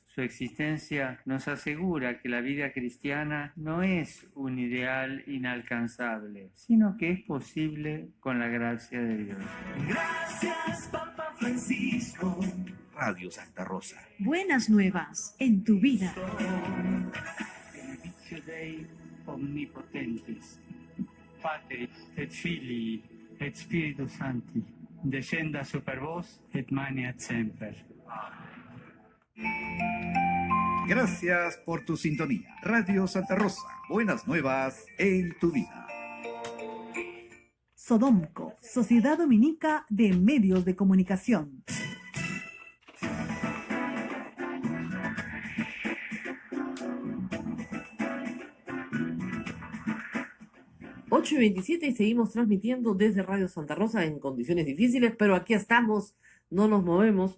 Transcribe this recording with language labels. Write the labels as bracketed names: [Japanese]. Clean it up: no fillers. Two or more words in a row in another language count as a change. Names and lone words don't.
[Spanish] Su existencia nos asegura que la vida cristiana no es un ideal inalcanzable, sino que es posible con la gracia de Dios. Gracias, Papa Francisco. Radio Santa Rosa. Buenas nuevas en tu vida. [Latin] Benedictio Dei omnipotentis, Patris et Filii et Spiritus Sancti, descenda super vos et maniat semper. [Spanish] Gracias por tu sintonía. Radio Santa Rosa. Buenas nuevas en tu vida. Sodomco, Sociedad Dominica de Medios de Comunicación. Ocho y 27 y seguimos transmitiendo desde Radio Santa Rosa en condiciones difíciles, pero aquí estamos, no nos movemos.